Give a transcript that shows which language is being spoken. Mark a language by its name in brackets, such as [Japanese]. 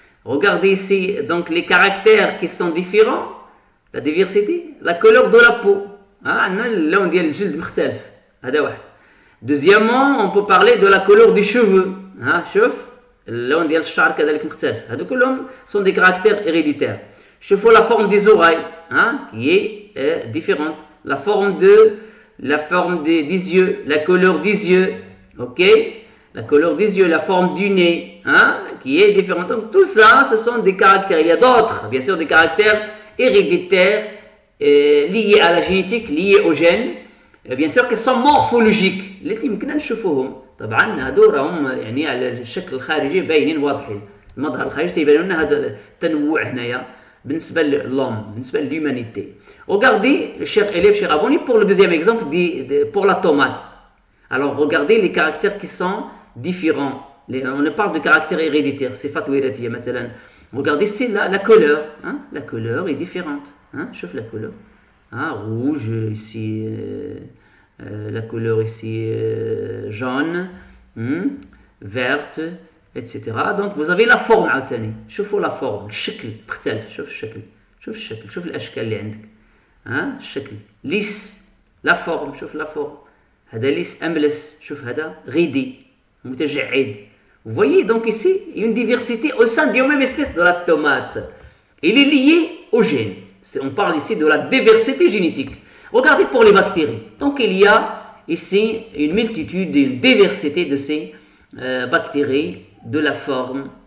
[French] Regardez ici donc les caractères qui sont différents. La diversité, la couleur de la peau. [Arabic] عندنا اللون ديال الجلد مختلف، هذا واحد. [French] Deuxièmement, on peut parler de la couleur des cheveux. [Arabic] شوف اللون ديال الشعر كذلك مختلف. هادو كلهم [French] sont des caractères héréditaires. [Arabic] شوفوا [French] la forme des oreilles qui est différente. La forme des yeux, la couleur des yeux, ok? La couleur des yeux, la forme du nez, qui est différente. Donc tout ça, ce sont des caractères. Il y a d'autres, bien sûr, des caractères héréditaires liés à la génétique, liés aux gènes, bien sûr, qui sont morphologiques. [Arabic] التي يمكننا نشوفوهم. طبعا هادو راهم يعني على الشكل الخارجي باينين واضحين. المظهر الخارجي تيبان لنا هذا التنوع هنايا بالنسبه للhomme, بالنسبه للhumanité. [French] Regardez, chers élèves, chers abonnés, pour le deuxième exemple, pour la tomate. Alors, regardez les caractères qui sont différents. On parle de caractères héréditaires. [Arabic] صفات وراثية مثلا. [French] Regardez ici la couleur. La couleur est différente. Chauffe la couleur. Rouge, ici, la couleur ici jaune, verte, etc. Donc vous avez la forme [Arabic] عاوتاني. شوفوا la forme, الشكل مختلف. شوف الشكل، شوف الشكل، شوف الاشكال اللي عندك. الشكل ليس، لا فورم، شوف لا فورم. هذا ليس املس، شوف هذا غيدي متجعد. [French] Vous voyez donc ici une diversité au sein d'une même espèce de la tomate. Il est lié au gène. On parle ici de la diversité génétique. Regardez pour les bactéries. Donc il y a ici une multitude, une diversité de ces bactéries, de la forme.